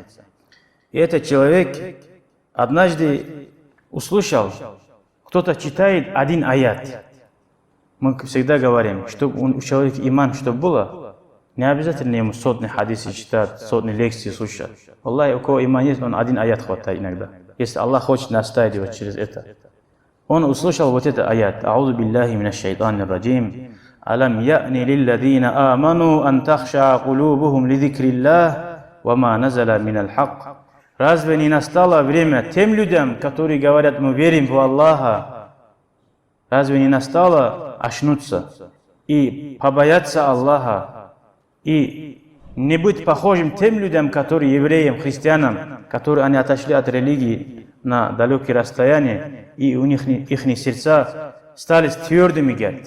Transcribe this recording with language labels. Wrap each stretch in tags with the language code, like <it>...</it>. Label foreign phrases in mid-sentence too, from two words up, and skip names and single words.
<ru>И этот человек однажды услышал, кто-то читает один аят. Мы всегда говорим, чтобы у человека иман, чтобы было, не обязательно ему сотни хадисы читать, сотни лекций слушать. Аллах, у кого иман есть, он один аят хватает иногда. Если Аллах хочет наставить его через это. Он услышал вот этот аят.</ru> <ar>أعوذ بالله من الشيطان الرجيم. ألم يأن للذين آمنوا أن تخشع قلوبهم لذكر الله وما نزل من الحق.</ar> <ru>Разве не настало время тем людям, которые говорят, мы верим в Аллаха, Разве не настало очнуться и побояться Аллаха, и не быть похожим тем людям, которые евреям, христианам, которые они отошли от религии на далекие расстояния, и у них их сердца стали твердыми, говорит.</ru>